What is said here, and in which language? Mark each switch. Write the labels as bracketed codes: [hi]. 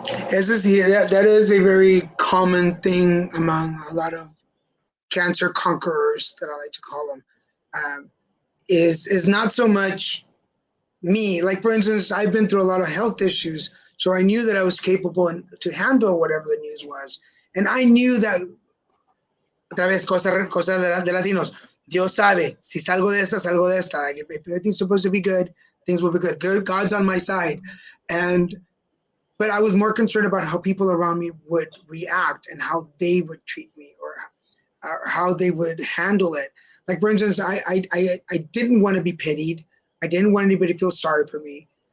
[en] That is a very common thing among a lot of cancer conquerors, that I like to call them. Is not so much me. Like, for instance, I've been through a lot of health issues, so I knew that I was capable to handle whatever the news was, and I knew that. [es] Otra vez, cosa de Latinos. Dios sabe, si salgo de esta, salgo de esta. [en] Like, if everything's supposed to be good, things will be good. God's on my side, but I was more concerned about how people around me would react and how they would treat me, or how they would handle it. Like, for instance, I didn't want to be pitied. I didn't want anybody to feel sorry for me.